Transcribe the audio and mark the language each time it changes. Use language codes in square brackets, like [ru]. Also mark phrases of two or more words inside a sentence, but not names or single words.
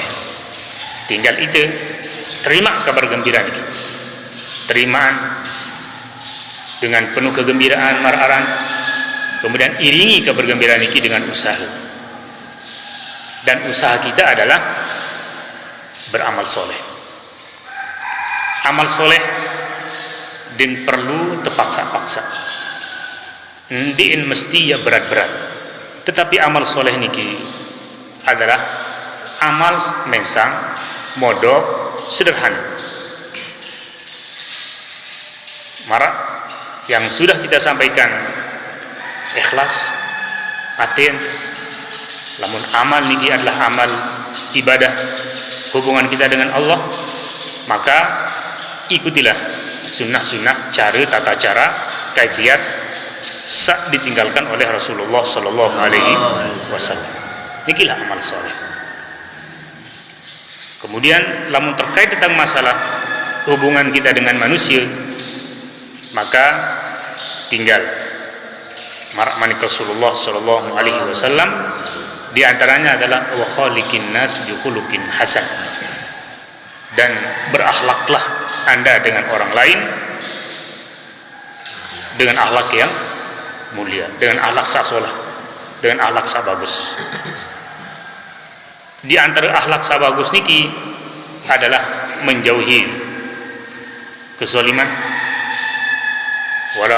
[id] Tinggal itu terima kabar gembira niki, terimaan dengan penuh kegembiraan mararan, kemudian iringi kabar gembira niki dengan usaha, dan usaha kita adalah beramal soleh. Amal soleh din perlu terpaksa-paksa, din mesti ya berat-berat, tetapi amal soleh niki adalah amal mensang modok sederhana. Marak yang sudah kita sampaikan ikhlas aten. Lamun amal niki adalah amal ibadah hubungan kita dengan Allah, maka ikutilah sunnah-sunnah, tata cara, kaifiat sak ditinggalkan oleh Rasulullah [ar] صلى الله عليه وسلم. [id] Nikilah amal soleh. Kemudian lamun terkait tentang masalah hubungan kita dengan manusia, maka tinggal marak manik Rasulullah [ar] صلى الله عليه وسلم, [id] di antaranya adalah [ar] وخالق الناس بخلق حسن. [id] Dan berakhlaklah Anda dengan orang lain dengan akhlak yang mulia, dengan akhlak sasolah, dengan akhlak sabagus. Di antara akhlak sabagus niki adalah menjauhi kezaliman, wala